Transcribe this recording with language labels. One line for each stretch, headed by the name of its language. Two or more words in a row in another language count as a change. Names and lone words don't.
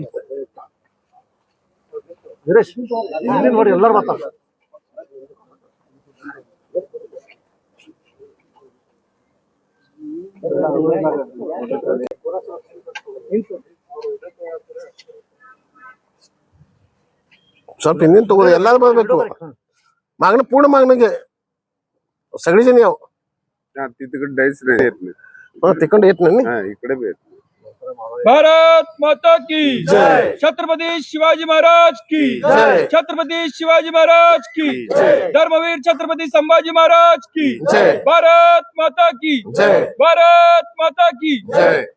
Kannada: ವೀರೇಶ್ ಹಿಂದಿನ ನೋಡಿ ಎಲ್ಲರೂ ಬರ್ತಾರೆ. ಸ್ವಲ್ಪ ಹಿಂದಿನ ತಗೋ ಎಲ್ಲಾರು ಬರ್ಬೇಕು.
Marathi: मागणं पूर्ण मागणं घे सगळी जण याव तिकडे डायस नाही येत नाही तिकडे येत नाही इकडे बी येत नाही.
Hindi: भारत माता की जय, छत्रपति शिवाजी महाराज की जय, छत्रपति शिवाजी महाराज की जय, धर्मवीर छत्रपति संभाजी महाराज की जय, भारत माता की जय, भारत माता की जय.